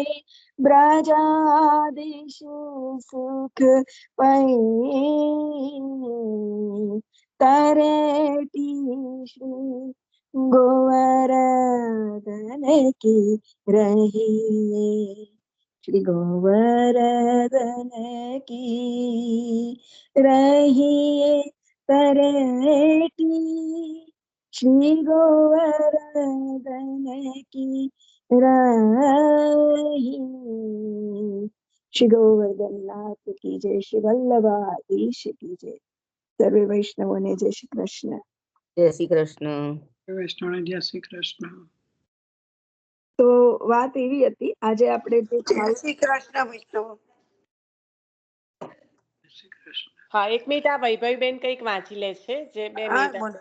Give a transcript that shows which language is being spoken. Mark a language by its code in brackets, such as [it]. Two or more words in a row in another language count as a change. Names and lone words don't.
[bra] ब्रजाधीश सुख पई, तरेटी श्री गोवर्धन की रहीए, श्री गोवर्धन की रहीए तरेटी, श्री गोवर्धन की रहीए, श्री गोवर्धन नाथ की जय, श्री वल्लभाधीश की जय. [gu] સર્વે વૈષ્ણવોને જય શ્રી કૃષ્ણ. જય શ્રી કૃષ્ણ. વૈષ્ણવને જય શ્રી કૃષ્ણ. તો વાત એવી હતી, આજે આપણે જય શ્રી કૃષ્ણ વૈષ્ણવ. હા, 1 મિનિટ, આ વૈભવીબેન કંઈક વાંચી લે છે, જે 2 મિનિટ.